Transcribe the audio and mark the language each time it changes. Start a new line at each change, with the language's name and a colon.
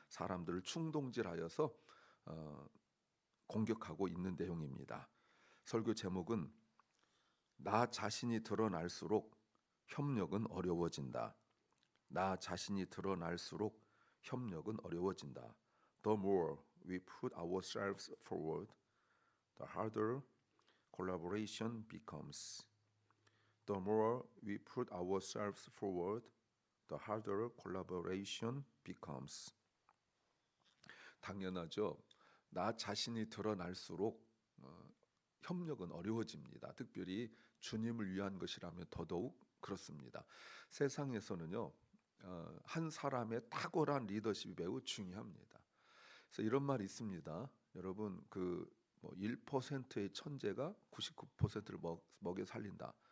Korean: 사람들을 충동질하여서 공격하고 있는 내용입니다. 설교 제목은 나 자신이 드러날수록 협력은 어려워진다. 나 자신이 드러날수록 협력은 어려워진다.
English: The more we put ourselves forward, the harder collaboration becomes. The more we put ourselves forward, the harder collaboration becomes.
Korean: 당연하죠. 나 자신이 드러날수록 협력은 어려워집니다. 특별히 주님을 위한 것이라면 더더욱 그렇습니다. 세상에서는요. 한 사람의 탁월한 리더십이 매우 중요합니다. 그래서 이런 말이 있습니다. 여러분 뭐 1%의 천재가 99%를 먹여 살린다.